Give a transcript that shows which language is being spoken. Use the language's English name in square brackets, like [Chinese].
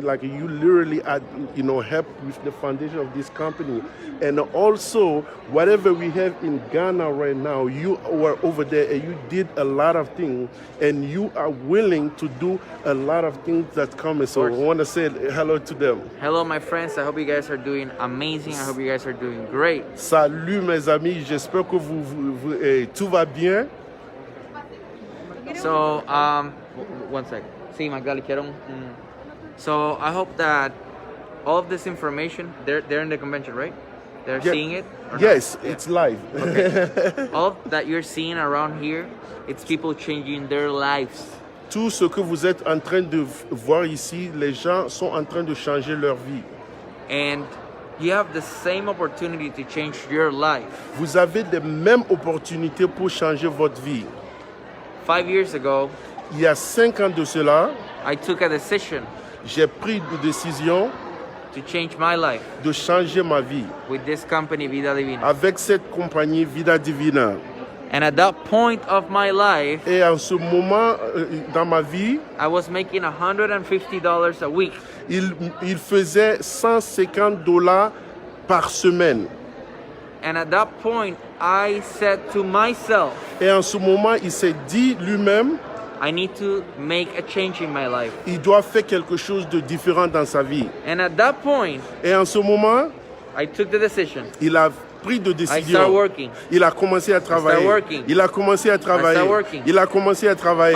[English] Like you literally helped with the foundation of this company, and also whatever we have in Ghana right now, you were over there and you did a lot of things, and you are willing to do a lot of things that come. So I want to say hello to them. Hello, my friends. I hope you guys are doing amazing. I hope you guys are doing great. [French] Salut mes amis, j'espère que tout va bien. [English] So, one second. [Spanish] Sí, Magdalena, quiero [English] So, I hope that all of this information, they're in the convention, right? They're seeing it? Yes, it's live. Okay. All that you're seeing around here, it's people changing their lives. [French] Tout ce que vous êtes en train de voir ici, les gens sont en train de changer leur vie. [English] And you have the same opportunity to change your life. [French] Vous avez les mêmes opportunités pour changer votre vie. [English] 5 years ago, [French] il y a 5 ans de cela, [English] I took a decision [French] j'ai pris une décision [English] to change my life [French] de changer ma vie [English] with this company, Vida Divina. [French] avec cette compagnie Vida Divina. [English] And at that point of my life, [French] et en ce moment dans ma vie, [English] I was making $150 a week. [French] Il faisait $150 par semaine. [English] And at that point, I said to myself, [French] et en ce moment, il s'est dit lui-même, [English] I need to make a change in my life. [French] Il doit faire quelque chose de différent dans sa vie. [English] And at that point, [French] et en ce moment, [English] I took the decision. [French] Il a pris de décision. [English] I started working. [French] Il a commencé à travailler. Il a commencé à travailler. Il a commencé à travailler.